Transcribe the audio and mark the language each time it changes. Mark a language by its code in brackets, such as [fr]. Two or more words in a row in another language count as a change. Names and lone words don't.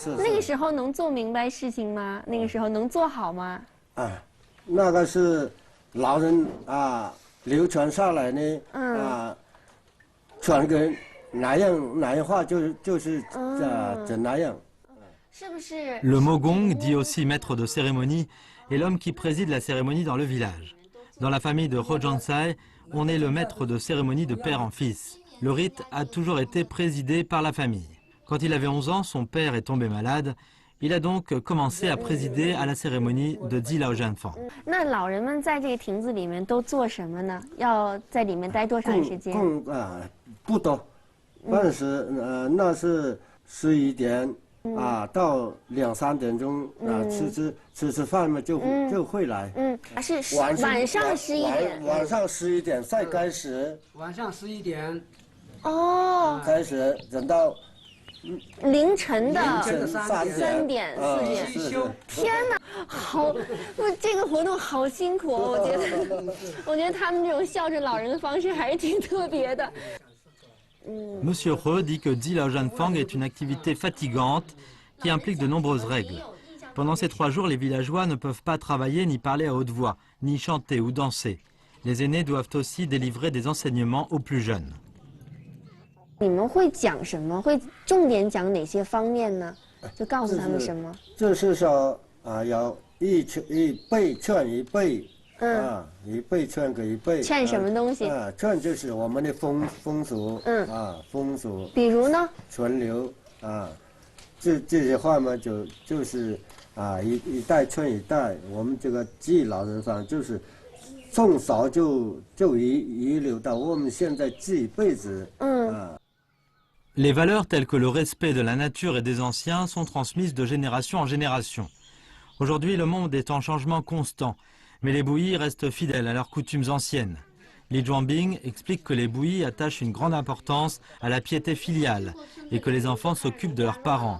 [zh] 是。那个时候能做明白事情吗？那个时候能做好吗？那个是老人流传下来呢传给。哪样话就是怎那样。 [fr] Le Mogong, dit aussi maître de cérémonie, est l'homme qui préside la cérémonie dans le village. Dans la famille de Hojansai, on est le maître de cérémonie de père en fils. Le rite a toujours été présidé par la famille. Quand il avait 11 ans, son père est tombé malade. Il a donc commencé à présider à la cérémonie de Ji Lao Zhan Fang. [zh] 那老人们在这个亭子里面都做什么呢？要在里面待多长时间？不多，但是那是11点到2、3点钟吃饭嘛就会来。是晚上11点。晚上11点再开始。晚上11点。哦。开始等到。凌晨的3点4点，天哪，好，这个活动好辛苦哦，我觉得他们这种孝顺老人的方式还是挺特别的。 [fr] Monsieur He dit que Ji Lao Zhan Fang est une activité fatigante qui implique de nombreuses règles. Pendant ces 3 jours, les villageois ne peuvent pas travailler ni parler à haute voix, ni chanter ou danser. Les aînés doivent aussi délivrer des enseignements aux plus jeunes. [zh] 你们会讲什么？会重点讲哪些方面呢？就告诉他们什么？就是说要一辈劝一辈，一辈劝给一辈。劝什么东西？劝就是我们的风俗，风俗。比如呢？存留这些话嘛，就是一代劝一代。我们这个祭老人房就是从早就遗留到我们现在这一辈子。 [fr] Les valeurs telles que le respect de la nature et des anciens sont transmises de génération en génération. Aujourd'hui, le monde est en changement constant, mais les bouillis restent fidèles à leurs coutumes anciennes. Li Zhuangbing explique que les bouillis attachent une grande importance à la piété filiale et que les enfants s'occupent de leurs parents.